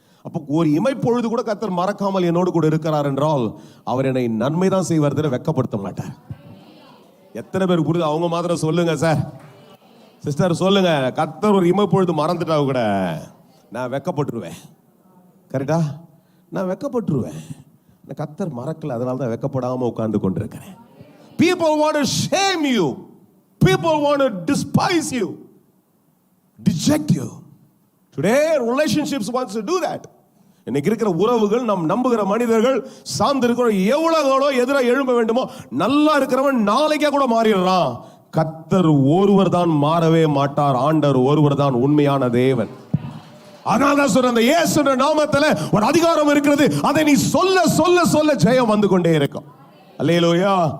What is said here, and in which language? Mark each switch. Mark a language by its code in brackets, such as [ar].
[ta] அப்போ ஒரு இமைப்பொழுது கூட கர்த்தர் மறக்காமல் என்னோடு கூட இருக்கிறார் என்றால் அவர் என்னை நன்மை தான் செய்வார், வெட்கப்படுத்த மாட்டார். எத்தனை பேர் புரியுது? அவங்க மாத்திரம் சொல்லுங்க சார், சிஸ்டர் சொல்லுங்க. கர்த்தர் ஒரு இமைப்பொழுது மறந்துட்டா கூட நான் வெட்கப்பட்டுருவேன். கரெக்டா? நான் வெட்கப்பட்டுருவேன். கர்த்தர் மறக்கல, அதனால தான் வெட்கப்படாம உட்கார்ந்து கொண்டிருக்கிறேன். [en] People want to shame you. People want to despise you, deject you. Today relationships wants to do that. [ta] இன்னைக்கு இருக்கிற உறவுகள், நம் நம்புகிற மனிதர்கள், சார்ந்து இருக்கிற எவ்வளோ எதிராக எழும்ப வேண்டுமோ, நல்லா இருக்கிறவன் நாளைக்கே கூட மாறிடுறான். கர்த்தர் ஒருவர் தான் மாறவே மாட்டார். ஆண்டவர் ஒருவர் தான் உண்மையான தேவன். அதனால தான் சொல்ற, அந்த இயேசுவின் நாமத்துல ஒரு அதிகாரம் இருக்கிறது. அதை நீ சொல்ல சொல்ல சொல்ல ஜெயம் வந்து கொண்டே இருக்கும். அல்லேலூயா.